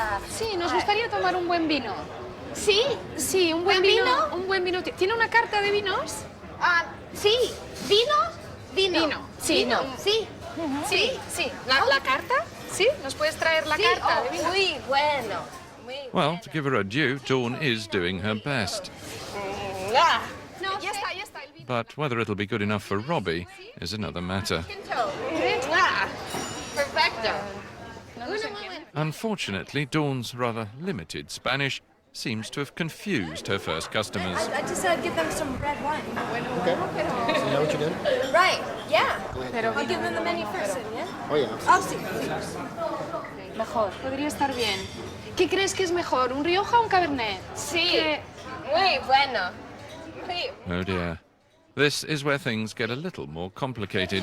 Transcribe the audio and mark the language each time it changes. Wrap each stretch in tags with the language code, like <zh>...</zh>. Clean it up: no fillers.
<es>Sí, nos gustaría tomar un buen vino. ¿Sí? Sí, un buen vino. Un buen vino. ¿Tiene una carta de vinos? Sí. ¿Vino? Vino. Sí, Vino. no. Sí. Sí, sí. ¿La carta? Sí, ¿nos puedes traer la carta de vino? Muy bueno.</es> <en>Well, to give her a due, Dawn is doing her best.</en> <es>No, ya está. El vino.</es> <en>But whether it'll be good enough for Robbie is another matter.</en> <es>Perfecto.</es> <en>Unfortunately, Dawn's rather limited Spanish seems to have confused her first customers. I just said give them some red wine. Okay. So you know what you're doing? Right, yeah. I'll give them the menu first, yeah? Oh, yeah. I'll see.</en> <es>Mejor. Podría estar bien. ¿Qué crees que es mejor, un Rioja o un Cabernet? Sí. Muy bueno.</es> <en>Oh dear. This is where things get a little more complicated.</en>